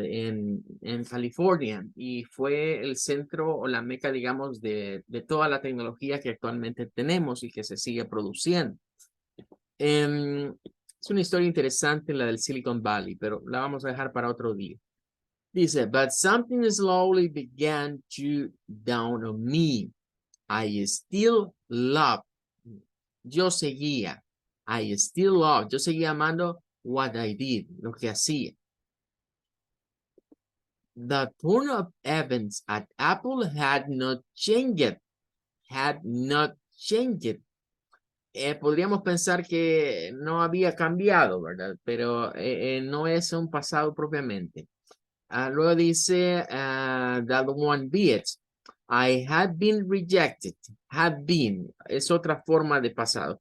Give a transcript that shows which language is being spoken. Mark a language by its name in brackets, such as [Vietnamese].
[Spanish] En California y fue el centro o la meca, digamos, de toda la tecnología que actualmente tenemos y que se sigue produciendo. Es una historia interesante la del Silicon Valley, pero la vamos a dejar para otro día. [English] Dice, but something slowly began to dawn on me. I still love. [Spanish] Yo seguía. [English] I still love. [Spanish] Yo seguía amando [English] what I did, [Spanish] lo que hacía. [English] The turn of events at Apple had not changed. Had not changed. [Spanish] Podríamos pensar que no había cambiado, ¿verdad? Pero no es un pasado propiamente. Luego dice, [English] that one bit. I had been rejected. Had been. [Spanish] Es otra forma de pasado.